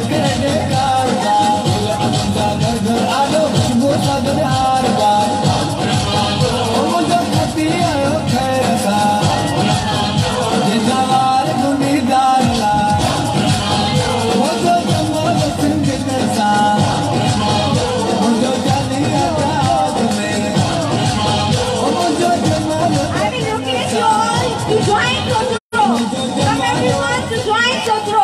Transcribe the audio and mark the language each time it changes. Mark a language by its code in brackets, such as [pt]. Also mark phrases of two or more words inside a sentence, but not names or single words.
[sd] करे कार घर घर आलो खुशबू सां गॾु हार मुंहिंजो पति आयो ख़ैर सां जंहिंजा वार गुनीदार मुंहिंजो जमालो सिंधियत सां मुंहिंजो जानी आज़ाद में मुंहिंजो जमालो [en] To join Sotro. Come everyone to join Sotro.